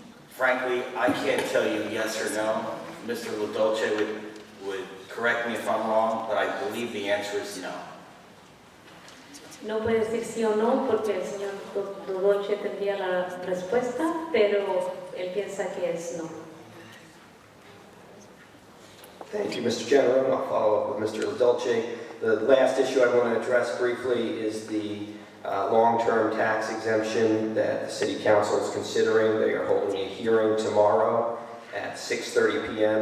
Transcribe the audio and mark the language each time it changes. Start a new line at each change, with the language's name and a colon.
English: Frankly, I can't tell you yes or no. Mr. LaDolce would correct me if I'm wrong, but I believe the answer is no.
Spanish: No puede decir sí o no porque el señor Dolce tendría la respuesta, pero él piensa que es no.
English: Thank you, Mr. General. I'll follow up with Mr. LaDolce. The last issue I want to address briefly is the long-term tax exemption that the City Council is considering. They are holding a hearing tomorrow at 6:30 p.m.